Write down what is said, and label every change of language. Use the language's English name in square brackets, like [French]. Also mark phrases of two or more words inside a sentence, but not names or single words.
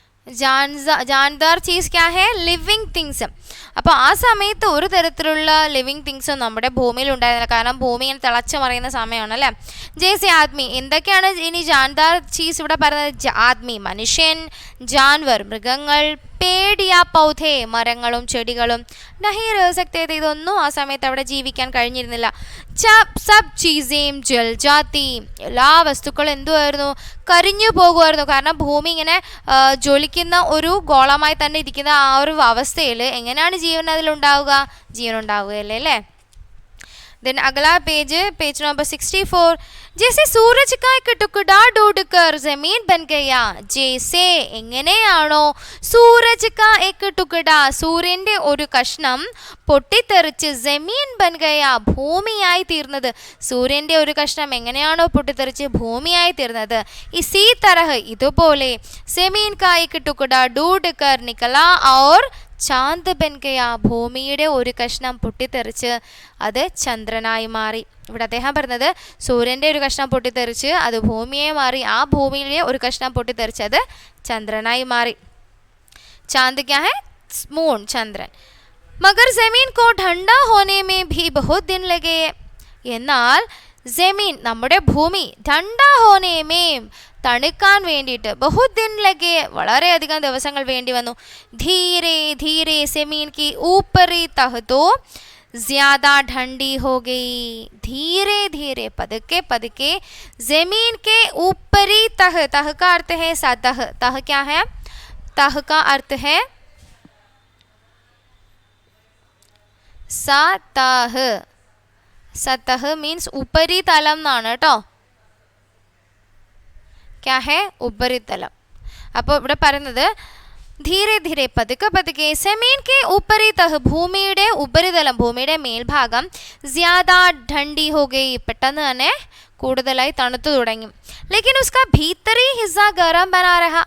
[Hindi] जानदार चीज़ क्या है? [English] living things. [Malayalam] അപ്പോൾ ആ സമയത്ത് ഒരു തരത്തിലുള്ള [English] living things [Malayalam] നമ്മുടെ ഭൂമിയിൽ ഉണ്ടായിരുന്നില്ല. കാരണം ഭൂമി ഇങ്ങനെ തിളച്ചു മറിയുന്ന സമയമാണ് അല്ലേ. [Hindi] जैसे आदमी, [Malayalam] എന്തൊക്കെയാണ് ഇനി [Hindi] जानदार चीज़ [Malayalam] ഇവിടെ പറയുന്നത്? ആദ്മി മനുഷ്യൻ, ജാൻവർ മൃഗങ്ങൾ, [Hindi] पेड़ या पौधे [Malayalam] മരങ്ങളും ചെടികളും, [Hindi] नहीं रह सकते थे, [Malayalam] ഇതൊന്നും ആ സമയത്ത് അവിടെ ജീവിക്കാൻ കഴിഞ്ഞിരുന്നില്ല. [Hindi] सब चीज़ें जल जाती, [Malayalam] എല്ലാ വസ്തുക്കളും എന്തുമായിരുന്നു? കരിഞ്ഞു പോകുമായിരുന്നു. കാരണം ഭൂമി ഇങ്ങനെ ജ്വലിക്കുന്ന ഒരു ഗോളമായി തന്നെ ഇരിക്കുന്ന ആ ഒരു അവസ്ഥയിൽ എങ്ങനെയാണ് ജീവൻ അതിലുണ്ടാവുക? ജീവൻ ഉണ്ടാവുകയല്ലേ അല്ലേ. [Hindi] देन अगला पेज नंबर 64. जैसे सूरज का एक टुकड़ा डूबकर जमीन बन गया, जैसे എങ്ങനെയാണോ सूरज का एक टुकड़ा [Malayalam] സൂര്യന്റെ ഒരു കഷ്ണം പൊട്ടിത്തെറിച്ച് [Hindi] ज़मीन बन गया [Malayalam] ഭൂമിയായി തീർന്നത്. സൂര്യന്റെ ഒരു കഷ്ണം എങ്ങനെയാണോ പൊട്ടിത്തെറിച്ച് ഭൂമിയായി തീർന്നത്, [Hindi] इसी तरह [Malayalam] ഇതുപോലെ [Hindi] ज़मीन का एक टुकड़ा डूबकर निकला और चाँद बन गया [Malayalam] ഭൂമിയുടെ ഒരു കഷ്ണം പൊട്ടിത്തെറിച്ച് അത് ചന്ദ്രനായി മാറി. ഇവിടെ അദ്ദേഹം പറഞ്ഞത് സൂര്യൻ്റെ ഒരു കഷ്ണം പൊട്ടിത്തെറിച്ച് അത് ഭൂമിയെ മാറി, ആ ഭൂമിയിലെ ഒരു കഷ്ണം പൊട്ടിത്തെറിച്ച് അത് ചന്ദ്രനായി മാറി. [Hindi] चाँद क्या है? [Malayalam] മൂൺ, ചന്ദ്രൻ. [Hindi] मगर ज़मीन को ठंडा होने में भी बहुत दिन लगे. [Malayalam] എന്നാൽ ജമീൻ നമ്മുടെ ഭൂമി [Hindi] ठंडा होने में [Malayalam] തണുക്കാൻ വേണ്ടിയിട്ട് [Hindi] बहुत दिन लगे [Malayalam] വളരെയധികം ദിവസങ്ങൾ വേണ്ടി വന്നു. [Hindi] धीरे धीरे ज़मीन की ऊपरी तह तो ज़्यादा ठंडी हो गई. धीरे धीरे पदके पदके जमीन के ऊपरी तह, तह का अर्थ है सतह, तह क्या है? तह का अर्थ है सतह. सतह मीन्स ऊपरी तलम [Malayalam] എന്നാണ് കേട്ടോ. [Hindi] क्या है? [Malayalam] ഉപരിതലം. അപ്പോൾ ഇവിടെ പറയുന്നത് [Hindi] धीरे धीरे [Malayalam] പതുക്കെ പതുക്കെ [Hindi] ज़मीन के ऊपरी तह [Malayalam] ഭൂമിയുടെ ഉപരിതലം, ഭൂമിയുടെ മേൽഭാഗം [Hindi] ज़्यादा ठंडी हो गई [Malayalam] പെട്ടെന്ന് തന്നെ കൂടുതലായി തണുത്തു തുടങ്ങി. [Hindi] लेकिन उसका भीतरी हिस्सा गरम बना रहा.